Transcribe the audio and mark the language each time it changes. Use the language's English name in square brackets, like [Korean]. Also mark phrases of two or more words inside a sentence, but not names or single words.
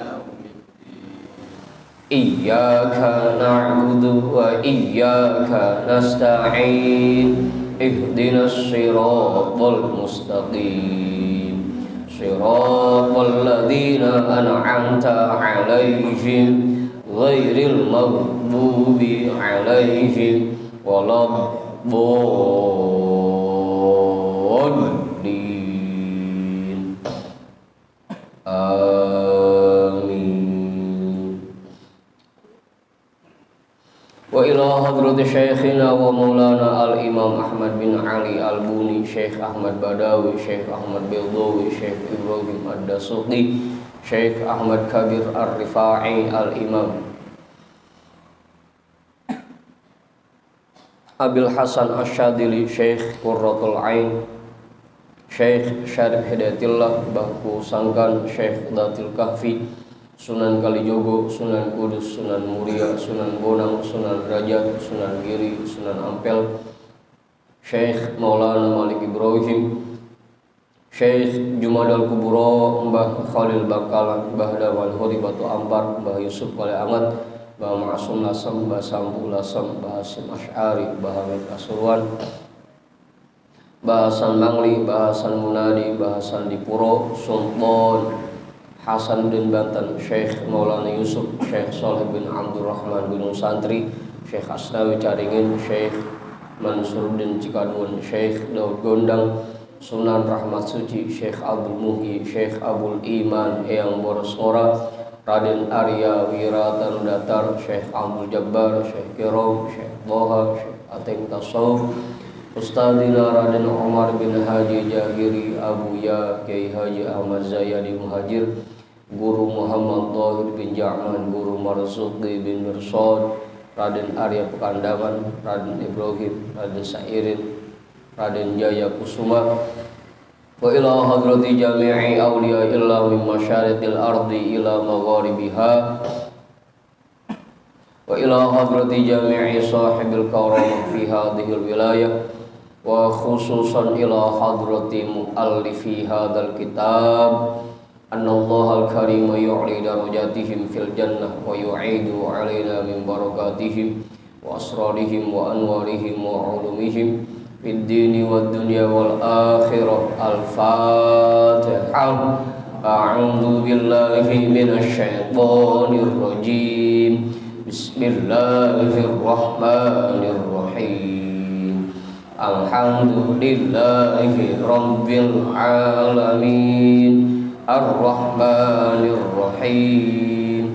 [Arabic] إياك نعبد وإياك نستعين اهدنا الصراط المستقيم صراط الذين أنعمت عليهم غير المغضوب عليهم ولا الضالين. Amin. وإلى حضرة شيخنا ومولانا الإمام Ahmad bin Ali al-Buni, Syekh Ahmad Badawi, Syekh Ahmad Bildawi, Syekh Ibrahim Ad-Dasuqi, Syekh Ahmad Kabir Ar-Rifa'i al-Imam Abil Hasan Asyadili, Syekh Qurratul Ain, Syekh Syarif Hidayatillah Baku Sangkan, Syekh Datil Kahfi, Sunan Kalijogo, Sunan Kudus, Sunan Muria, Sunan Bonang, Sunan Derajat, Sunan Giri, Sunan Ampel, Syekh Maulana Malik Ibrahim, Syekh Jumadal Kuburo, Mbah Khalil Bakalan, Mbah Dawan Hori Batu Ampar, Mbah Yusuf Kale Angat, Mbah Ma'asum Lasem, Mbah Sambu Lasem, Mbah Hasim Asy'ari, Mbah Hamid Pasuruan, Mbah Hasan Mangli, Mbah Hasan Munadi, Mbah Hasan Dipuro, Sultan Hasanuddin Banten, Syekh Maulana Yusuf, Syekh Saleh bin Abdurrahman bin Santri, Syekh Asnawi Caringin, Syekh Mansuruddin Cikadun, Syekh Daud Gondang, Sunan Rahmat Suci, Syekh Abdul Muhyi, Syekh Abdul Iman Eyang Boros Ngora, Raden Arya Wiratan Datar, Syekh Abdul Jabbar, Syekh Kirom, Syekh Boha, Syekh Ateng Tasawuf, Ustadzina Raden Omar bin Haji Jahiri Abuya, Kiai Haji Ahmad Zayadi Muhajir, Guru Muhammad Thahir bin Ja'man, Guru Marzuki bin Mirsad, Raden Arya Pekandaman, Raden Ibrahim, Raden Sairin, Raden Jaya Kusuma, وإلى حضرة جميع أولياء الله من مشارق الأرض إلى مغاربها, وإلى حضرة جميع صاحب الكرامة في هذه الولاية وخصوصا إلى حضرة مؤلف هذا الكتاب أن الله الكريم يعلي درجاتهم في الجنة ويعيد علينا من بركاتهم وأسرارهم وأنوارهم وعلومهم في الدين والدنيا والآخرة. Al-Fatihah. أعوذ بالله من الشيطان الرجيم. بسم الله الرحمن الرحيم. الحمد لله رب العالمين. الرحمن الرحيم.